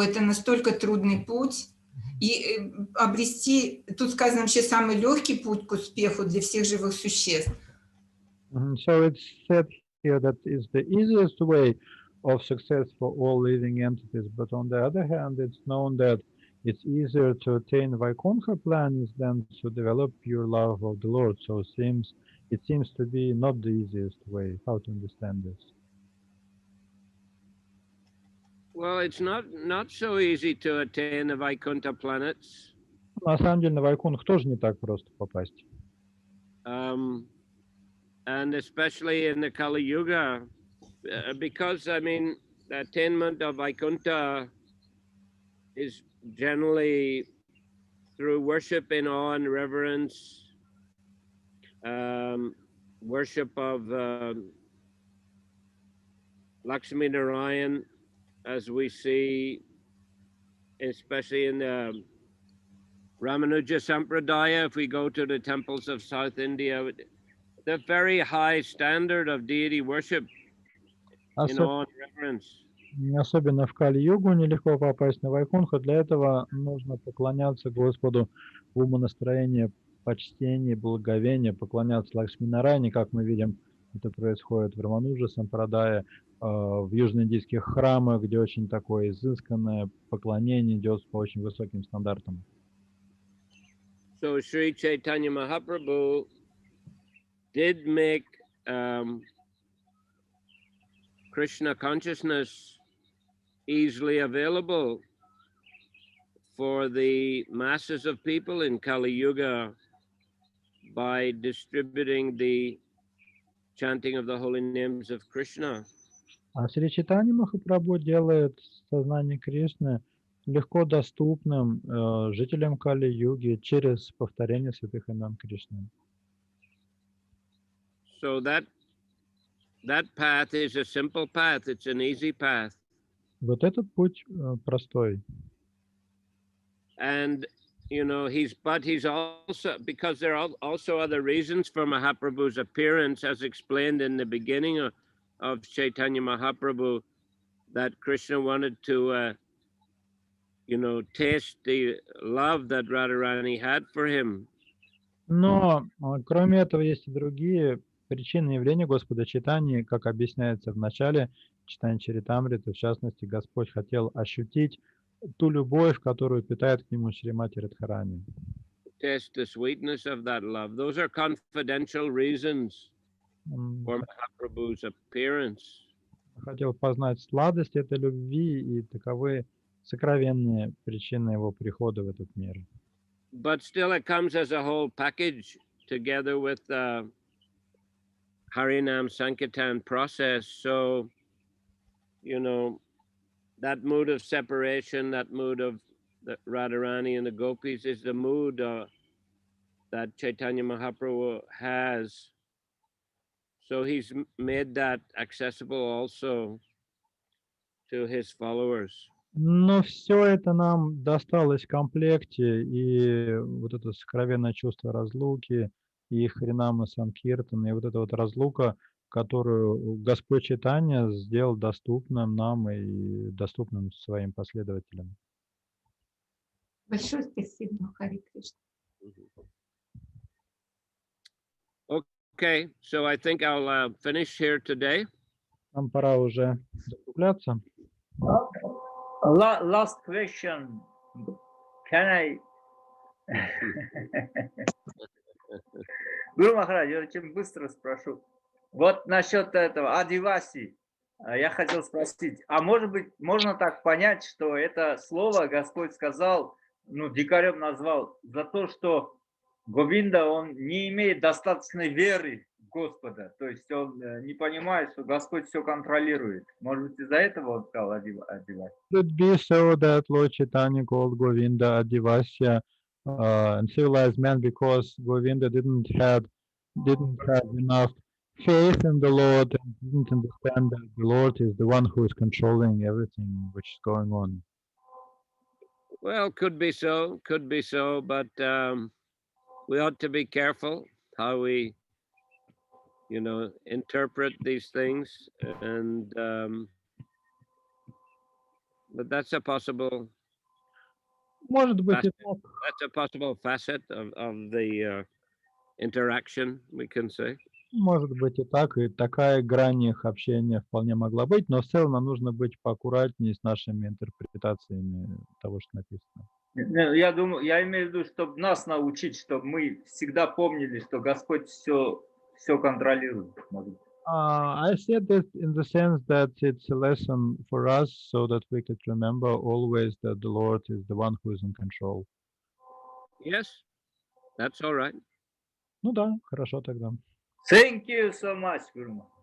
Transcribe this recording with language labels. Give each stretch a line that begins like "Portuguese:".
Russian: Это настолько трудный путь. И обрести, тут сказано вообще, самый легкий путь к успеху для всех живых существ.
English: So it's said here that is the easiest way of success for all living entities. But on the other hand, it's known that it's easier to attain Vaikuntha planes than to develop pure love of the Lord. So it seems to be not the easiest way. How to understand this? Well, it's not so easy to attain the Vaikuntha planets.
Russian: На самом деле на Вайкунх тоже не так просто попасть.
English: And especially in the Kali Yuga, because, I mean, the attainment of Vaikuntha is generally through worship in awe and reverence, worship of Lakshmi Narayan, as we see, especially in the Ramanuja Sampradaya, if we go to the temples of South India, the very high standard of deity worship in awe and reverence.
Russian: Особенно в Кали-югу нелегко попасть на Вайкунха. Для этого нужно поклоняться Господу в умонастроении почтение, благоговение, поклоняться Лакшми-Нарайне, как мы видим, это происходит в Рамануджа Сампрадае, в южноиндийских храмах, где очень такое изысканное поклонение идет по очень высоким стандартам.
English: So Sri Chaitanya Mahaprabhu did make Krishna consciousness easily available for the masses of people in Kali Yuga by distributing the chanting of the holy names of Krishna.
Russian: А Шри Чайтанья Махапрабху делает сознание Кришны легко доступным жителям Кали-юги через повторение святых имен Кришны.
English: So that path is a simple path. It's an easy path.
Russian: Вот этот путь простой.
English: And you know, he's also, because there are also other reasons for Mahaprabhu's appearance, as explained in the beginning of Chaitanya Mahaprabhu, that Krishna wanted to, you know, taste the love that Radharani had for him.
Russian: Но кроме этого есть и другие причины явления Господа Чайтаньи, как объясняется в начале читания Чаритамриты. В частности, Господь хотел ощутить ту любовь, которую питает к нему Шримати Радхарани.
English: Taste the sweetness of that love. Those are confidential reasons for Mahaprabhu's appearance.
Russian: Хотел познать сладость этой любви, и таковы сокровенные причины его прихода в этот мир.
English: But still it comes as a whole package together with the Harinam Sankirtan process. So, you know, that mood of separation, that mood of the Radharani and the gopis is the mood that Chaitanya Mahaprabhu has. So he's made that accessible also to his followers.
Russian: Но все это нам досталось в комплекте, и вот это сокровенное чувство разлуки, и Харинама Санкиртана, и вот эта вот разлука, которую Господь Чайтанья сделал доступным нам и доступным своим последователям. Большое спасибо, Хари Кришна.
English: Okay, so I think I'll finish here today.
Russian: Нам пора уже закругляться.
English: Last question. Can I?
Russian: Гуру Махарадж, я очень быстро спрошу. Вот насчет этого Адиваси, я хотел спросить, а может быть, можно так понять, что это слово Господь сказал, ну, дикарем назвал, за то, что Говинда, он не имеет достаточной веры в Господа, то есть он не понимает, что Господь все контролирует. Может быть, из-за этого он сказал Адиваси?
English: Could it be so that Lord Chaitanya called Govinda Adivasya and civilized man because Govinda didn't have enough faith in the Lord and didn't understand that the Lord is the one who is controlling everything which is going on? Well, could be so, but we ought to be careful how we, you know, interpret these things, and but that's a possible.
Russian: Может быть, и так.
English: That's a possible facet of the interaction, we can say.
Russian: Может быть и так, и такая грань их общения вполне могла быть, но в целом нам нужно быть поаккуратнее с нашими интерпретациями того, что написано. Я думаю, я имею в виду, чтобы нас научить, чтобы мы всегда помнили, что Господь все контролирует.
English: I said this in the sense that it's a lesson for us, so that we could remember always that the Lord is the one who is in control. Yes, that's all right.
Russian: Ну да, хорошо тогда.
English: Thank you so much, Guru.